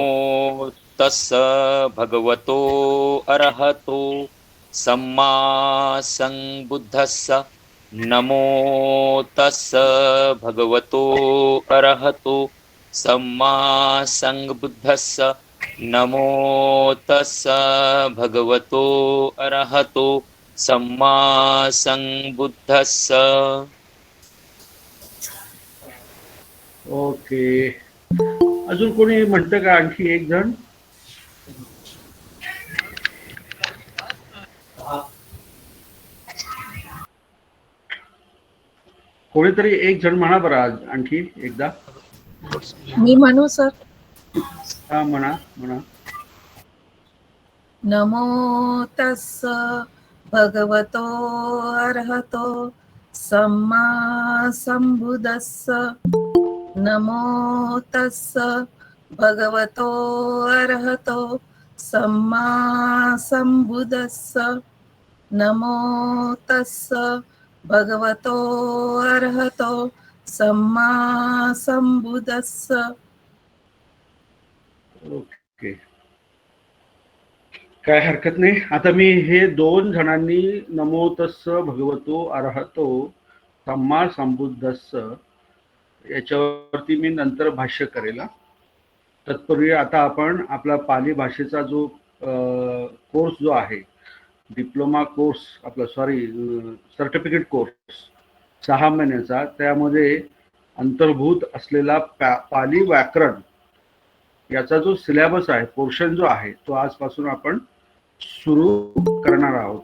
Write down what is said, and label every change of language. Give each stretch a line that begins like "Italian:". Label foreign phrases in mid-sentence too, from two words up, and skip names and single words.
Pali: तस्स भगवतो अरहतो सम्मा संबुद्धस्स नमो तस्स भगवतो अरहतो सम्मा संबुद्धस्स नमो तस्स भगवतो अरहतो सम्मा संबुद्धस्स.
Marathi: ओके. अजून कोणी म्हणतं का? आणखी एक जण. कोणीतरी एक जण म्हणा बरं आज आणखी एकदा. मी म्हणू सर. हा, म्हणा म्हणा.
Pali: नमो तस्स भगवतो अर्हतो सम्मा संबुद्धस्स नमो तस्स भगवतो अर्हतो सम्मा संबुद्धस्स नमो तस्स भगवतो अर्हतो सम्मा संबुद्धस्स.
Marathi: ओके, काय हरकत नाही. आता मी हे दोन जणांनी
Pali: नमो तस्स भगवतो अर्हतो सम्मा संबुद्धस्स
Marathi: याच्यावरती मी नंतर भाष्य करेल. तत्पूर्वी आता आपण आपला पाली भाषेचा जो कोर्स जो आहे,
English: diploma course,
Marathi: आपला
English: certificate course
Marathi: 6 महिन्याचा, त्यामध्ये अंतर्भूत असलेला पाली व्याकरण याचा जो सिलेबस आहे, पोर्शन जो आहे, तो आजपासून आपण सुरू करणार आहोत.